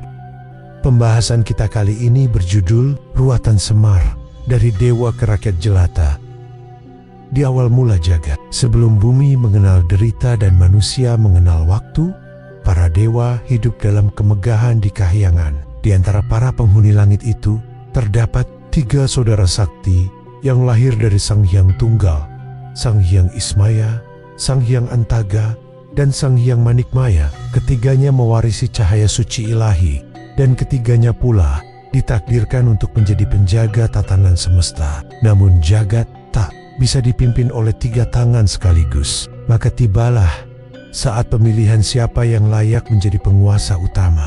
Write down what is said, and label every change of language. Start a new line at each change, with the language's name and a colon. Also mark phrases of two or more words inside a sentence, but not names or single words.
Indonesian: Pembahasan kita kali ini berjudul Ruatan Semar, dari Dewa ke Rakyat Jelata. Di awal mula jagat, sebelum bumi mengenal derita dan manusia mengenal waktu, para dewa hidup dalam kemegahan di kahyangan. Di antara para penghuni langit itu, terdapat 3 saudara sakti yang lahir dari Sang Hyang Tunggal, Sang Hyang Ismaya, Sang Hyang Antaga, dan Sang Hyang Manikmaya. Ketiganya mewarisi cahaya suci ilahi, dan ketiganya pula ditakdirkan untuk menjadi penjaga tatanan semesta. Namun jagat tak bisa dipimpin oleh 3 tangan sekaligus. Maka tibalah saat pemilihan siapa yang layak menjadi penguasa utama.